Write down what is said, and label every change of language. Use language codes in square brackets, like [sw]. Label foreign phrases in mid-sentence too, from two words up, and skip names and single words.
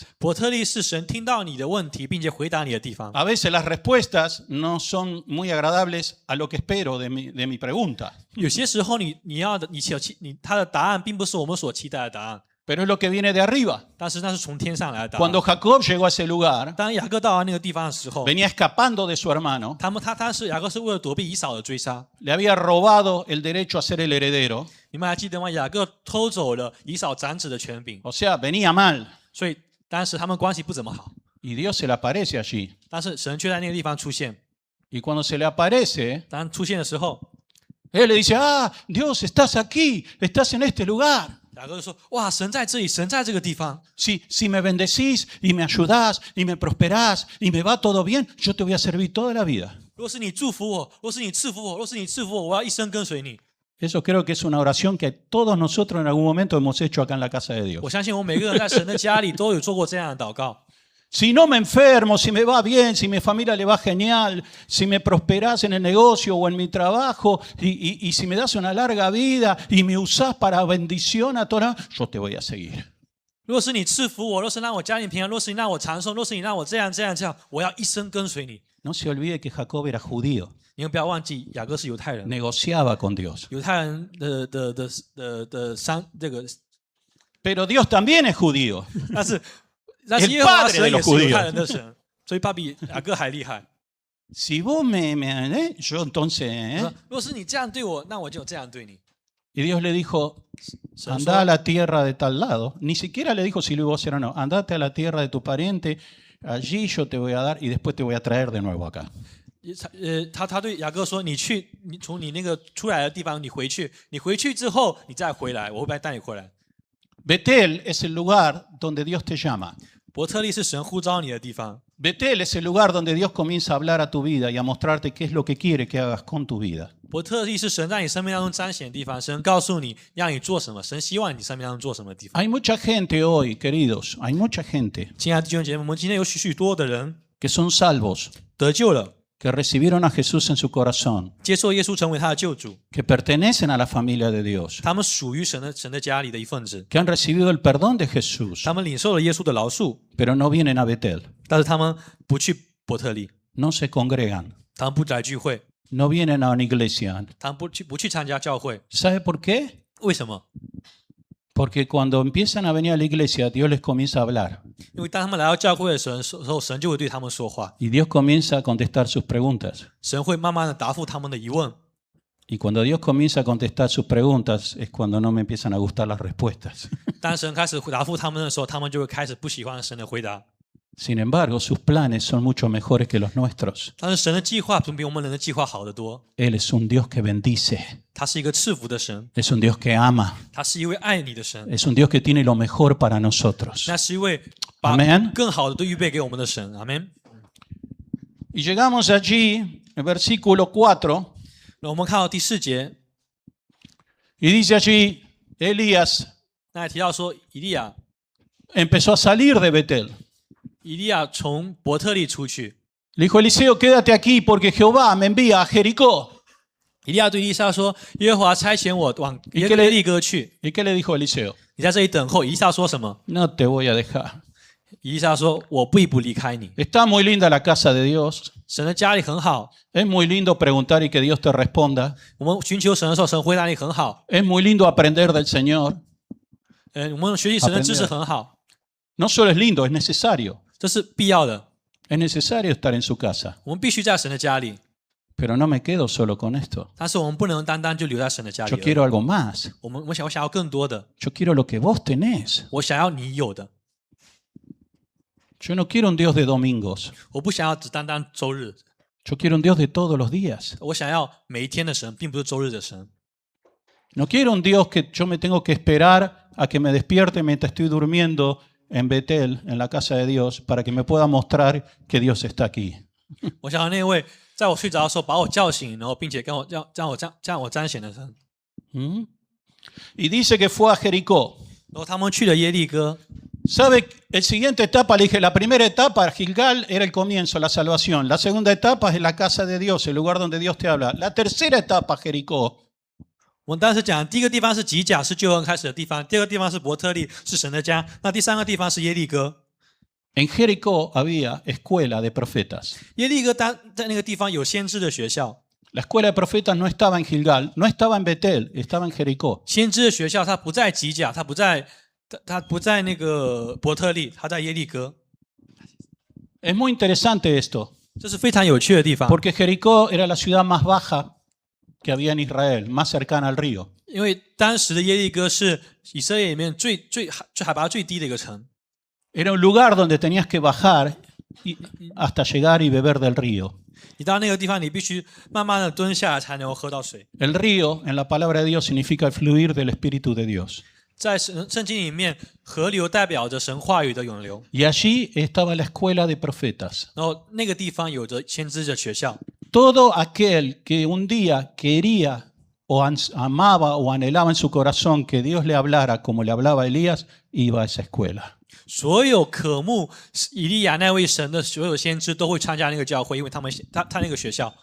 [zh] 伯特利是神听到你的问题并且回答你的地方。 [es] A veces las respuestas no son muy agradables a lo que espero de mi pregunta, [zh] 有些时候他的答案并不是我们所期待的答案， [es] pero es lo que viene de arriba. [zh] 但是那是从天上来的答案。 [es] Cuando Jacob llegó a ese lugar, [zh] 当雅各到达那个地方的时候， [es] venía escapando de su hermano, [zh] 他当时雅各是为了躲避以扫的追杀。 [es] le había robado el derecho a ser el heredero, [zh] 你们还记得吗？雅各偷走了以扫长子的权柄， [es] o sea, venía mal, [zh] 所以当时他们关系不怎么好。 [es] y Dios se le aparece allí. [zh] 但是神却在那个地方出现。 [es] Y cuando se le aparece, [zh] 当出现的时候， [es] él le dice, ah, Dios, estás aquí, estás en este lugar. [zh] 雅各就说：“哇，神在这里，神在这个地方。 [es] Si me bendecís y me ayudás y me prosperás y me va todo bien, yo te voy a servir toda la vida. [zh] 若是你祝福我，若是你赐福我，若是你赐福我，我要一生跟随你。” [es] Eso creo que es una oración que todos nosotros en algún momento hemos hecho acá en la casa de Dios. [zh] 我相信我们每个人在神的家里都有做过这样的祷告。 [es] Si no me enfermo, si me va bien, si mi familia le va genial, si me prosperás en el negocio o en mi trabajo y si me das una larga vida y me usás para bendición a toda, yo te voy a seguir. [zh] 若是你赐福我，若是让我家庭平安，若是你让我长寿，若是你让我这样，我要一生跟随你。 [es] No se olvide que Jacob era judío, [zh] 你们不要忘记，雅各是犹太人， [es] negociaba con Dios. [zh] 犹太人这个， [es] Pero Dios también es judío. [zh] 但是耶和华神也是犹太人的神，所以他比雅各还厉害。 [es] Si vos yo entonces... [zh] 若是你这样对我，那我就这样对你。 [es] Y Dios le dijo, [zh] 神 [es] anda a [zh] 说 [es] la tierra de tal lado. Ni siquiera le dijo si lo iba a hacer o no. Andate a la tierra de tu pariente, allí yo te voy a dar y después te voy a traer de nuevo acá. [zh] 他对雅各说：“你从你那个出来的地方，你回去之后，你再回来，我会带你回来。” [es] Betel es el lugar donde Dios te llama. [zh] 伯特利是神呼召你的地方， [es] Betel es el lugar donde Dios comienza a hablar a tu vida y a mostrarte qué es lo que quiere que hagas con tu vida. [zh] 伯特利是神在你生命当中彰显的地方，神告诉你让你做什么，神希望你生命当中做什么的地方。 [es] Hay mucha gente hoy, queridos, hay mucha gente [zh] 亲爱的弟兄姐妹们，今天有许多的人 [es] que son salvos, [zh] 得救了， [es] que recibieron a Jesús en su corazón, [zh] 接受耶稣成为他的救主， [es] que pertenecen a la familia de Dios, [zh] 他们属于神的家里的一份子， [es] que han recibido el perdón de Jesús, [zh] 他们领受了耶稣的饶恕， [es] pero no vienen a Betel, [zh] 但是他们不去伯特利， [es] no se congregan, [zh] 他们不来聚会， [es] no vienen a una iglesia. [zh] 他们不去参加教会， [es] ¿Sabe por qué? [zh] 为什么？ [es] Porque cuando empiezan a venir a la iglesia, Dios les comienza a hablar [zh] 因为当他们来到教会的时候，神就会对他们说话， [es] y Dios comienza a contestar sus preguntas. [zh] 神会慢慢的答复他们的疑问。 [es] Y cuando Dios comienza a contestar sus preguntas es cuando no me empiezan a gustar las respuestas. [zh] 当神开始答复他们的时候，他们就会开始不喜欢神的回答。 [es] Sin embargo, sus planes son mucho mejores que los nuestros. [zh] 但是神的计划总比我们人的计划好得多。 [es] Él es un Dios que bendice, [zh] 他是一个赐福的神， [es] es un Dios que ama, [zh] 他是一位爱你的神， [es] es un Dios que tiene lo mejor para nosotros. [zh] 那是一位把 [es] Amén. [zh] 更好的都预备给我们的神。阿门。 [es] Y llegamos allí, en versículo 4, [zh] 那我们看到第4节， [es] y dice allí, Elías [zh] 那还提到说，以利亚 [es] empezó a salir de Betel. [zh] 从伯特利出去， [es] Le dijo Eliseo, quédate aquí porque Jehová me envía a Jericó. [zh] 以利亚对以利沙说：“耶和华差遣我往耶利哥去， [es] ¿Y qué le dijo Eliseo? [zh] 你在这里等候。”以利沙说什么？ [es] No te voy a dejar. [zh] 以利沙说：“我必不离开你。 [es] Está muy linda la casa de Dios. [zh] 神的家里很好， [es] Es muy lindo preguntar y que Dios te responda. [zh] 我们寻求神的时候，神回答你很好。 [es] Es muy lindo aprender del Señor. [zh] 我们学习神的知识很好， [es] No solo es lindo, es necesario. [zh] 这是必要的。 [es] Es necesario estar en su casa. [zh] 我们必须在神的家里， [es] Pero no me quedo solo con esto. [zh] 但是我们不能单单就留在神的家里 [es] Yo [zh] 而已。 [es] quiero algo más. [zh] 我想要更多的， [es] Yo quiero lo que vos tenés. [zh] 我想要你有的， [es] Yo no quiero un Dios de domingos. [zh] 我不想要只单单周日， [es] Yo quiero un Dios de todos los días. [zh] 我想要每一天的神，并不是周日的神。 [es] No quiero un Dios que yo me tengo que esperar a que me despierte mientras estoy durmiendo en Betel, en la casa de Dios, para que me pueda mostrar que Dios está aquí. [zh] 我想要那位在我睡着的时候把我叫醒，然后并且跟我让我彰显的神。 [es] ¿Mm? Y dice que fue a Jericó. [zh] 然后他们去了耶利哥。 [es] ¿Sabe? El siguiente etapa, le dije, la primera etapa, Gilgal, era el comienzo, la salvación. La segunda etapa es la casa de Dios, el lugar donde Dios te habla. La tercera etapa, Jericó. [zh] 我们当时讲，第一个地方是吉甲，是救恩开始的地方；第二个地方是伯特利，是神的家；那第三个地方是耶利哥。 [es] En Jericó había escuela de profetas. [zh] 耶利哥在那个地方有先知的学校， [es] La escuela de profetas no estaba en Gilgal, no estaba en Betel, estaba en Jericó. [zh] 先知的学校它不在吉甲，它不在那个伯特利，它在耶利哥。 [es] Es muy interesante esto, [zh] 这是非常有趣的地方， [es] porque Jericó era la ciudad más baja que había en Israel, más cercana al río. [zh] 因为当时的耶利哥是以色列里面最海拔最低的一个城， [es] Era un lugar donde tenías que bajar hasta llegar y beber del río. [zh] 你到那个地方，你必须慢慢的蹲下来才能够喝到水。 [es] El río, en la palabra de Dios, significa el fluir del Espíritu de Dios. [zh] 在圣经里面，河流代表着神话语的涌流， [es] Y allí estaba la escuela de profetas. [zh] 然后那个地方有着先知的学校。 [es] Todo aquel que un día quería o amaba o anhelaba en su corazón que Dios le hablara como le hablaba a Elías, iba a esa escuela. [zh] 所有渴慕以利亚那位神的所有先知都会参加那个教会，因为他那个学校，